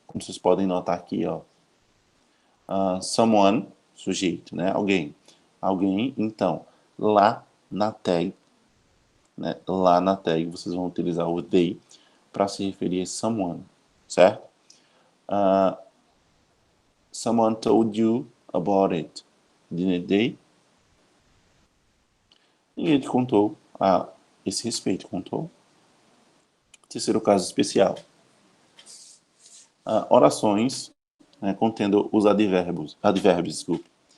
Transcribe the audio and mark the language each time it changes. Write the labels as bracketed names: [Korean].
[Portuguese] Como vocês podem notar aqui, ó. Someone, sujeito, né? Alguém. Então, lá na tag, né? Lá na tag vocês vão utilizar o they para se referir a someone, certo? [English] Someone told you about it, didn't they? [Portuguese] Ninguém te contou a esse respeito, contou? Terceiro caso especial. Orações, né, contendo os advérbios, desculpe.